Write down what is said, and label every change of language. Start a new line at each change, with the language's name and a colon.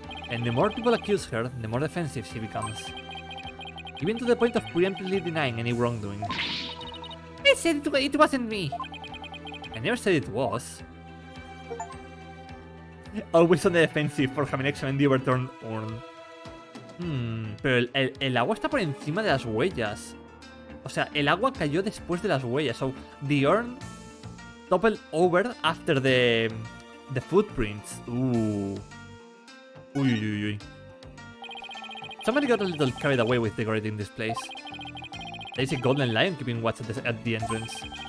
English: And the more people accuse her, the more defensive she becomes. Even to the point of preemptively denying any wrongdoing. I said it wasn't me. I never said it was. Always on the defensive for having examined the overturned urn.
Spanish: Pero el agua está por encima de las huellas. O sea, el agua cayó después de las huellas.
English: So, the urn toppled over after the footprints. Ooh. Uy. Somebody got a little carried away with decorating this place. There's a golden lion keeping watch at the entrance.